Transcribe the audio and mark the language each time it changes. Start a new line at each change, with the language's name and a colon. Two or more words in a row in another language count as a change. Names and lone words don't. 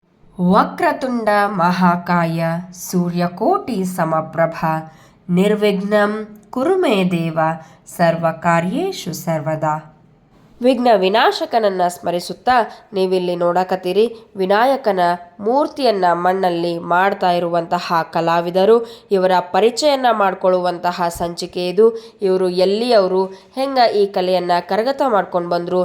Sanskrit: ವಕ್ರತುಂಡ ಮಹಾಕಾಯ ಸೂರ್ಯಕೋಟಿ ಸಮಪ್ರಭ ನಿರ್ವಿಘ್ನಂ ಕುರು ಮೇ ದೇವ ಸರ್ವಕಾರ್ಯೇಷು ಸರ್ವದಾ.
Kannada: ವಿಘ್ನ ವಿನಾಶಕನನ್ನು ಸ್ಮರಿಸುತ್ತಾ ನೀವಿಲ್ಲಿ ನೋಡಕತ್ತೀರಿ ವಿನಾಯಕನ ಮೂರ್ತಿಯನ್ನು ಮಣ್ಣಲ್ಲಿ ಮಾಡ್ತಾ ಇರುವಂತಹ ಕಲಾವಿದರು. ಇವರ ಪರಿಚಯನ ಮಾಡಿಕೊಳ್ಳುವಂತಹ ಸಂಚಿಕೆ ಇದು. ಇವರು ಎಲ್ಲಿಯವರು ಹೆಂಗೆ ಈ ಕಲೆಯನ್ನು ಕರಗತ ಮಾಡ್ಕೊಂಡು ಬಂದರು.